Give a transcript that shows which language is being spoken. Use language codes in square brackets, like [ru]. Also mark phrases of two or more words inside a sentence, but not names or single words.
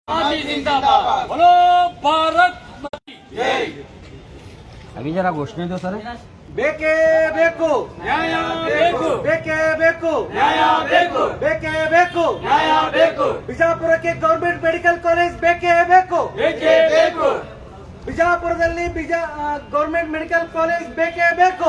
[hi] माती जिंदाबाद बोलो भारत माती जय। अभी जरा घोषणे दो सर। [kn] ಬೇಕೇ ಬೇಕು ನ್ಯಾಯ ಬೇಕು ಬೇಕೇ ಬೇಕು ನ್ಯಾಯ ಬೇಕು ಬೇಕೇ ಬೇಕು ನ್ಯಾಯ ಬೇಕು ಬಿಜಾಪುರಕ್ಕೆ [en] government medical college [kn] ಬೇಕೇ ಬೇಕು ಬೇಕೇ ಬೇಕು ಬಿಜಾಪುರದಲ್ಲಿ [en] government medical college [kn] ಬೇಕೇ ಬೇಕು